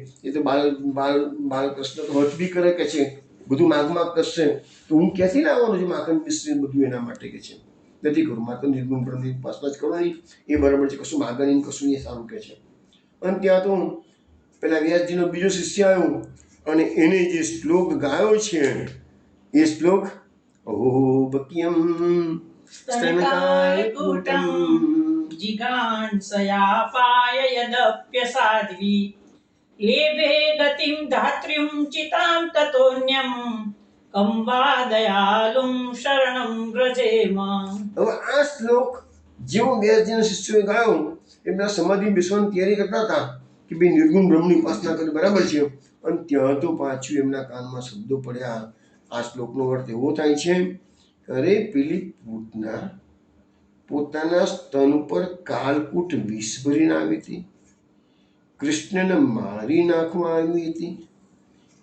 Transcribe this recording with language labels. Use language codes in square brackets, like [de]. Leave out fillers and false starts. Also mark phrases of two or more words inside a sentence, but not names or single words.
[gu] એ તો બાલકૃષ્ણ તો હઠ બી કરે કે છે, બધું માગ કરશે, તો હું ક્યાંથી લાવવાનું છું માખણ મિશ્રી બધું એના માટે કે છે. નથી કરું, માત્ર નિર્ગુણ બ્રહ્મની ઉપાસના જ કરવાની, એ બરાબર છે. કશું માગણી કશું એ સારું કે છે. અને ત્યાં તો પેલા વ્યાસજીનો બીજો શિષ્ય આવ્યો અને એને જે શ્લોક ગાયો છે એ શ્લોક, [sa] अहो बक्यम स्तनकाय कूटं जिगांसयापाय यदप्य साध्वी लेभे गतिं धात्र्युं चितां ततोऽन्यं कं वा दयालुं शरणं व्रजेम. [gu] હવે આ શ્લોક જેવો વ્યાસજીના શિષ્યોએ ગાયો, એમના સમાધિ બેસવાની તૈયારી કરતા હતા કે ભાઈ નિર્ગુણ બ્રહ્મની ઉપાસના કરી બરાબર છે. અને ત્યાં તો પાછું એમના કાનમાં શબ્દો પડ્યા. આ શ્લોકનો અર્થ એવો થાય છે, અરે પેલી પૂતના પોતાના સ્તન ઉપર કાળકૂટ વિષ ભરીને આવી હતી, કૃષ્ણને મારી નાખવા આવી હતી.